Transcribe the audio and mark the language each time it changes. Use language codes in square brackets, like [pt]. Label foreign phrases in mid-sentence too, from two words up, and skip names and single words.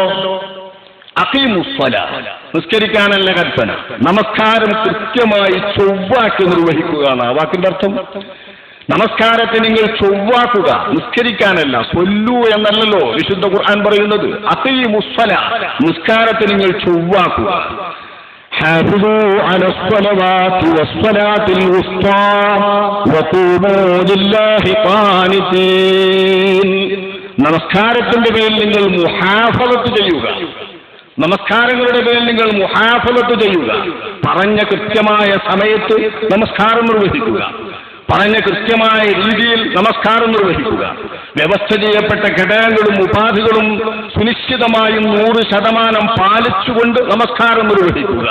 [ar] أقيموا الصلاة, [ml] നിസ്കരിക്കാനല്ല കൽപ്പന. നമസ്കാരം കൃത്യമായി ചൊവ്വാക്കി നിർവഹിക്കുക എന്നാണ് വാക്കിന്റെ അർത്ഥം. നമസ്കാരത്തെ നിങ്ങൾ ചൊവ്വാക്കുക, നിസ്കരിക്കാനല്ല. സ്വല്ലു എന്നല്ലല്ലോ വിശുദ്ധ ഖുർആൻ പറയുന്നത്. [ar] أقيموا الصلاة, [ml] നിസ്കാരത്തെ നിങ്ങൾ ചൊവ്വാക്കുക. [ar] حافظوا على الصلوات والصلاة الوسطى وقوموا لله قانتين. [ml] നമസ്കാരത്തിന്റെ പേരിൽ നിങ്ങൾ മുഹാഫളത്ത് ചെയ്യുക. നമസ്കാരങ്ങളുടെ പേരിൽ നിങ്ങൾ മുഹാഫളത്ത് ചെയ്യുക. പറഞ്ഞ കൃത്യമായ സമയത്ത് നമസ്കാരം നിർവഹിക്കുക. പറഞ്ഞ കൃത്യമായ രീതിയിൽ നമസ്കാരം നിർവഹിക്കുക. വ്യവസ്ഥ ചെയ്യപ്പെട്ട ഘടകങ്ങളും ഉപാധികളും സുനിശ്ചിതമായും 100% പാലിച്ചുകൊണ്ട് നമസ്കാരം നിർവഹിക്കുക.